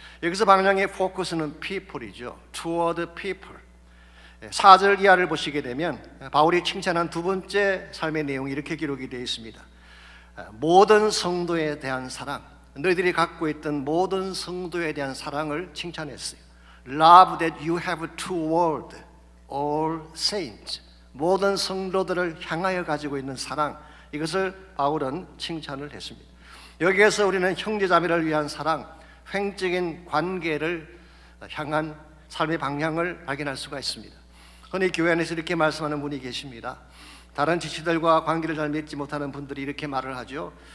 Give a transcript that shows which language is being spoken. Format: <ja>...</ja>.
<ko>여기서 방향의 포커스는 people이죠.</ko> <en>Toward people.</en> <ko>4절 이하를 보시게 되면 바울이 칭찬한 두 번째 삶의 내용이 이렇게 기록이 되어 있습니다. 모든 성도에 대한 사랑, 너희들이 갖고 있던 모든 성도에 대한 사랑을 칭찬했어요.</ko> <en>Love that you have toward all saints.</en> <ko>모든 성도들을 향하여 가지고 있는 사랑, 이것을 바울은 칭찬을 했습니다. 여기에서 우리는 형제자매를 위한 사랑, 횡적인 관계를 향한 삶의 방향을 발견할 수가 있습니다. 흔히 교회 안에서 이렇게 말씀하는 분이 계십니다. 다른 지체들과 관계를 잘 맺지 못하는 분들이 이렇게 말을 하죠.</ko>